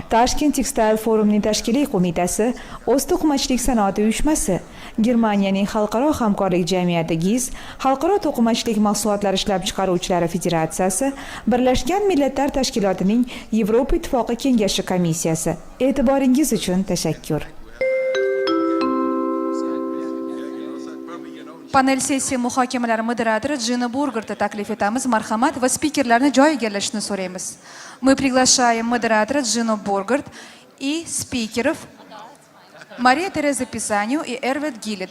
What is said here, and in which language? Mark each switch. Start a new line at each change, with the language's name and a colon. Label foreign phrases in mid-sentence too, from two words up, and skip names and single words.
Uzbek: Tashkent Textile Forumning tashkiliy qo'mitasi, O'z to'qimachilik sanoati uyushmasi, Germaniyaning xalqaro hamkorlik jamiyati GIZ, Xalqaro to'qimachilik mahsulotlari ishlab chiqaruvchilari federatsiyasi, Birlashgan Millatlar Tashkilotining Yevropa Ittifoqi kengashi komissiyasi. E'tiboringiz uchun tashakkur. Panel sessiya muhokamalari moderatori Jina Burgertni taklif etamiz. Marhamat va spikerlarni joyiga egallashni so'raymiz.
Russian: Мы приглашаем модератора Джину Бургарт и спикеров Мария Тереза Писанию и Эрвет Гиллет.